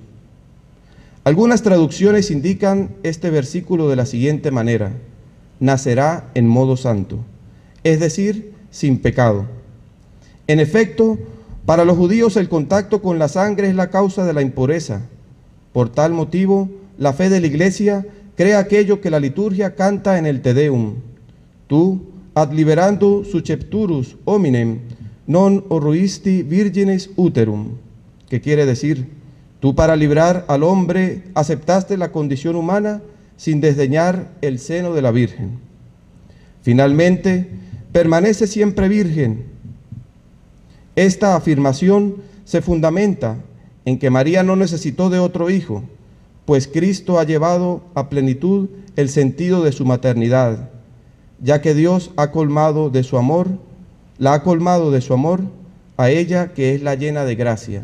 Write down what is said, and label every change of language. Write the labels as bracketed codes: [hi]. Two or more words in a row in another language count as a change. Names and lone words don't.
[es] Algunas traducciones indican este versículo de la siguiente manera: nacerá en modo santo, es decir, sin pecado. En efecto, para los judíos el contacto con la sangre es la causa de la impureza. Por tal motivo, la fe de la Iglesia cree aquello que la liturgia canta en el Te Deum: [la] tu ad liberando suscepturus hominem non horruisti virgines uterum, [es] que quiere decir: tú para librar al hombre aceptaste la condición humana sin desdeñar el seno de la Virgen. Finalmente, permanece siempre virgen. Esta afirmación se fundamenta en que María no necesitó de otro hijo, pues Cristo ha llevado a plenitud el sentido de su maternidad, ya que Dios ha colmado de su amor, la ha colmado de su amor a ella, que es la llena de gracia.